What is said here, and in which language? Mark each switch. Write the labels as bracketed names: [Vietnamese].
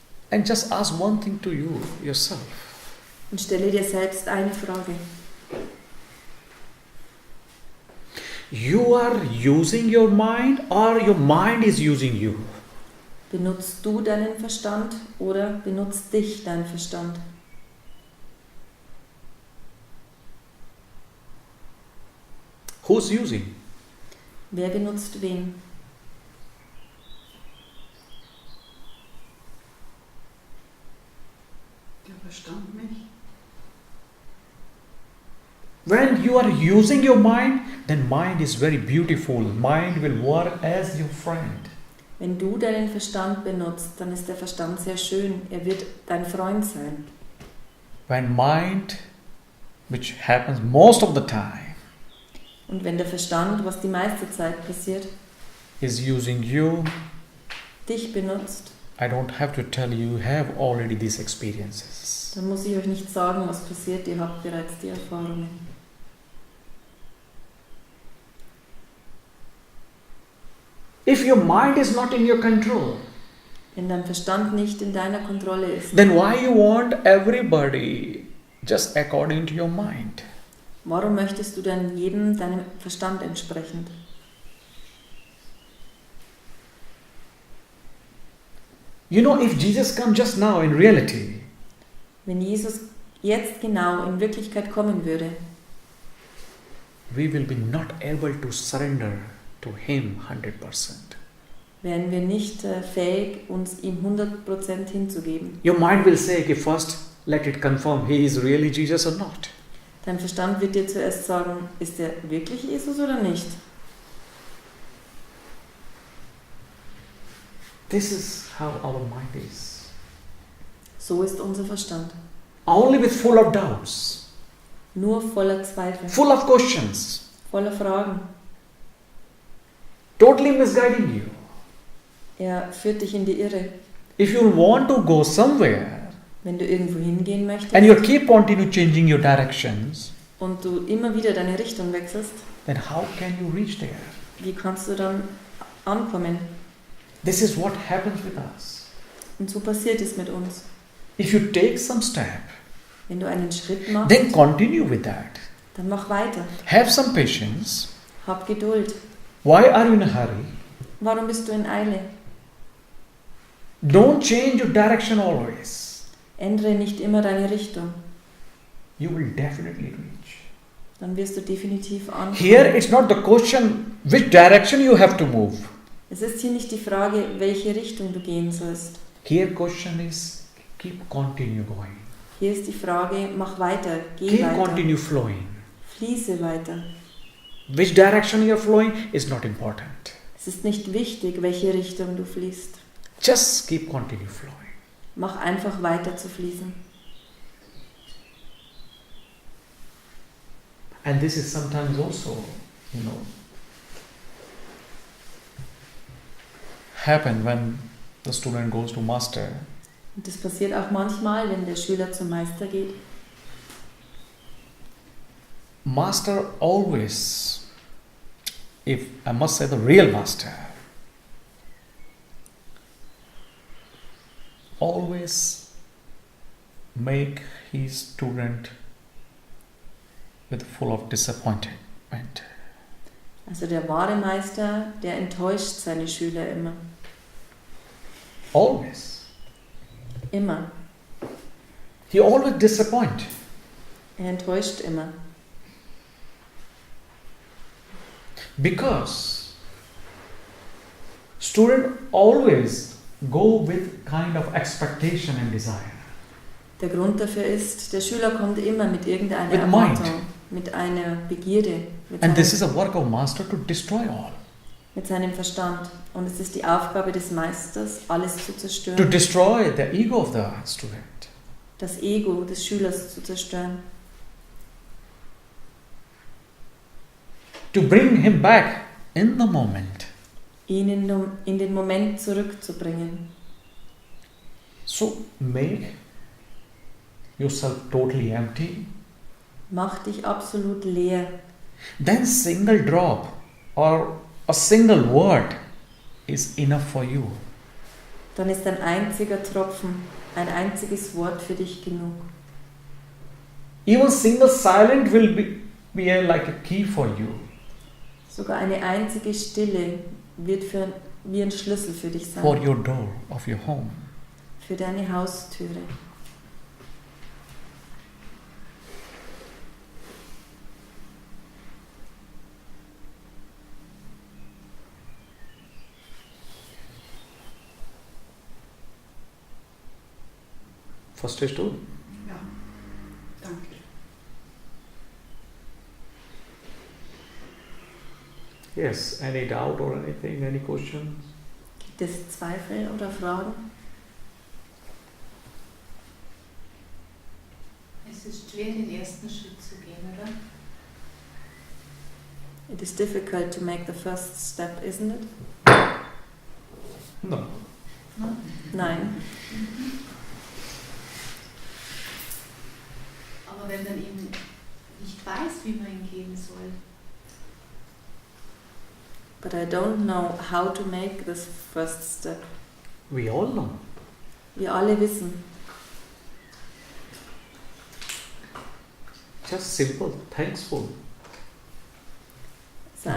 [English] And just ask one thing to you, yourself. [German] Und stelle dir selbst eine Frage. [English] You are using your mind or your mind is using you? [German] Benutzt du deinen Verstand oder benutzt dich dein Verstand? [English] Who's using? [German] Wer benutzt wen? Der Verstand mich. [English] When you are using your mind, then mind is very beautiful. Mind will work as your friend. [German] Wenn du deinen Verstand benutzt, dann ist der Verstand sehr schön. Er wird dein Freund sein. [English] When mind, which happens most of the time, [German] Und wenn der Verstand, was die meiste Zeit passiert, [English] is using you, [German] dich benutzt, [English] I don't have to tell you, you have already these experiences. [German] dann muss ich euch nicht sagen, was passiert. Ihr habt bereits die Erfahrungen. [English] If your mind is not in your control, [German] Wenn dein Verstand nicht in deiner Kontrolle ist, [English] then why you want everybody just according to your mind? [German] warum möchtest du dann jedem deinem Verstand entsprechend? [English] You know, if Jesus comes just now in reality, [German] Wenn Jesus jetzt genau in Wirklichkeit kommen würde, [English] we will be not able to surrender to Him 100%. [German] wären wir nicht fähig, uns ihm 100% hinzugeben. [English] Your mind will say, okay, first let it confirm He is really Jesus or not. [German] Dein Verstand wird dir zuerst sagen, ist er wirklich Jesus oder nicht? [English] This is how our mind is. [German] So ist unser Verstand. [English] Only with full of doubts, [German] Nur voller Zweifel, [English] full of questions, [German] voller Fragen. [English] totally misguiding you. [German] Er führt dich in die Irre. [English] If you want to go somewhere [German] Wenn du irgendwo hingehen möchtest [English] and you keep continue changing your directions, [German] und du immer wieder deine Richtung wechselst, [English] then how can you reach there? [German] wie kannst du dann ankommen? [English] This is what happens with us. [German] Und so passiert es mit uns. [English] If you take some step, [German] Wenn du einen Schritt machst, [English] then continue with that. [German] dann mach weiter. [English] Have some patience, [German] Hab Geduld. [English] Why are you in a hurry? [German] Warum bist du in Eile? [English] Don't change your direction always. [German] Ändere nicht immer deine Richtung. [English] You will definitely reach. [German] Dann wirst du definitiv ankommen. [English] Here it's not the question which direction you have to move. [German] Es ist hier nicht die Frage, welche Richtung du gehen sollst. [English] Here question is continue going. [German] Hier ist die Frage, mach weiter, geh [English] Keep [German] weiter, [English] continue flowing. [German] fließe weiter. [English] Which direction you are flowing is not important. [German] Es ist nicht wichtig, welche Richtung du fließt. [English] Just keep continue flowing. [German] Mach einfach weiter zu fließen. [English] And this is sometimes also, happen when the student goes to master. [German] Und das passiert auch manchmal, wenn der Schüler zum Meister geht. [English] Master always, if I must say the real master, always make his student with full of disappointment. [German] Also der wahre Meister, der enttäuscht seine Schüler immer. [English] Always. [German] Immer. [English] He always disappoint. [German] Er enttäuscht immer. [English] Because student always go with kind of expectation and desire. [German] Der Grund dafür ist, der Schüler kommt immer mit irgendeiner [English] With [German] Erwartung, [English] mind. [German] mit einer Begierde, [English] And this is a work of master to destroy all. [German] mit seinem Verstand. Und es ist die Aufgabe des Meisters, alles zu [English] To [German] zerstören, [English] destroy the ego of the student. [German] das Ego des Schülers zu zerstören, [English] To bring him back in the moment. [German] ihn in den Moment zurückzubringen. [English] So make yourself totally empty. [German] Mach dich absolut leer. [English] Then single drop or a single word is enough for you. [German] Dann ist ein einziger Tropfen, ein einziges Wort für dich genug. [English] Even single silent will be like a key for you. [German] Sogar eine einzige Stille wird wie ein Schlüssel für dich [English] For [German] sein, [English] your door of your home. [German] für deine Haustüre. Verstehst du? Ja, danke. [English] Yes. Any doubt or anything? Any questions? [German] Gibt es Zweifel oder Fragen? Es ist schwer, den ersten Schritt zu gehen, oder? [English] It is difficult to make the first step, isn't it? No. [German] Nein. Aber wenn man eben nicht weiß, wie man ihn gehen soll, [English] But I don't know how to make this first step. We all know. [German] Wir alle wissen, [English] Just simple, thankful, [German] sei,